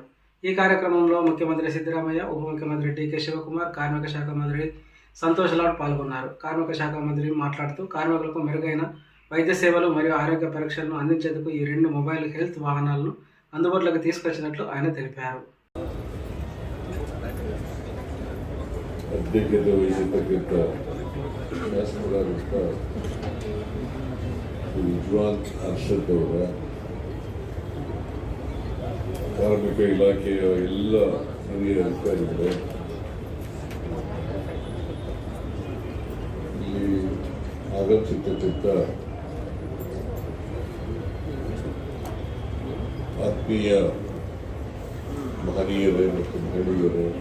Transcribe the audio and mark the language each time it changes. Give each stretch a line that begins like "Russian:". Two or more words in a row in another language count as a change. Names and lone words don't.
Telugu: ఈ కార్యక్రమంలో ముఖ్యమంత్రి సిద్ధరామయ్య, ఉప ముఖ్యమంత్రి డి.కే. శివకుమార్, కార్మిక శాఖ మంత్రి సంతోష్ లాడ్ పాల్గొన్నారు. కార్మిక శాఖ మంత్రి మాట్లాడుతూ కార్మికులకు మెరుగైన వైద్య సేవలు మరియు ఆరోగ్య పరీక్షలను అందించేందుకు ఈ 2
English: mobile health
Telugu: వాహనాలను అందుబాటులోకి తీసుకొచ్చినట్లు ఆయన తెలిపారు.
Kannada: ಅಧ್ಯಕ್ಷತೆ ವಹಿಸಿರ್ತಕ್ಕಂಥ ಶಾಸಕರಾದಂಥ ವಿಜ್ವಾನ್ ಹರ್ಷದ್ ಅವರ, ಕಾರ್ಮಿಕ ಇಲಾಖೆಯ ಎಲ್ಲ ಹಿರಿಯ ಅಧಿಕಾರಿಗಳು, ಇಲ್ಲಿ ಆಗಮಿಸಿರ್ತಕ್ಕಂಥ ಆತ್ಮೀಯ ಮಹನೀಯರೇ ಮತ್ತು ಮಹಿಳೆಯರೇ,